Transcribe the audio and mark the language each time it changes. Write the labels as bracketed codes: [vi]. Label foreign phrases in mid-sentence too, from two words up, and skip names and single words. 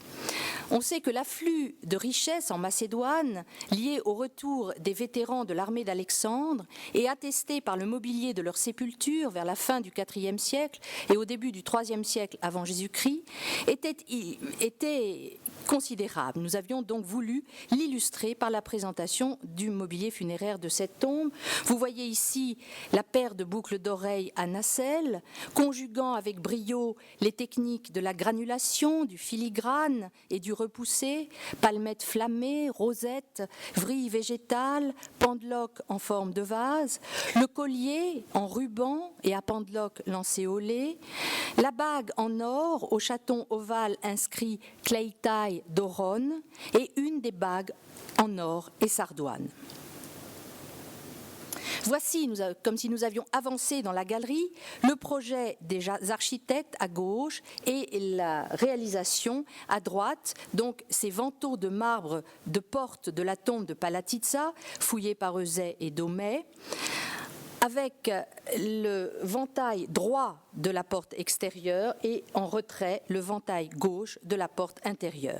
[fr] On sait que l'afflux de richesses en Macédoine, lié au retour des vétérans de l'armée d'Alexandre et attesté par le mobilier de leur sépulture vers la fin du IVe siècle et au début du IIIe siècle avant Jésus-Christ, était considérable. Nous avions donc voulu l'illustrer par la présentation du mobilier funéraire de cette tombe. Vous voyez ici la paire de boucles d'oreilles à nacelle, conjuguant avec brio les techniques de la granulation, du filigrane et du repoussé, palmettes flammées, rosettes, vrilles végétales, pendeloques en forme de vase, le collier en ruban et à pendeloque lancéolée, la bague en or au chaton ovale inscrit Kleitai d'Oron et une des bagues en or et sardoine. Voici, comme si nous avions avancé dans la galerie, le projet des architectes à gauche et la réalisation à droite, donc ces vantaux de marbre de porte de la tombe de Palatitsa, fouillés par Euzet et Domey, avec le ventail droit de la porte extérieure et en retrait le ventail gauche de la porte intérieure.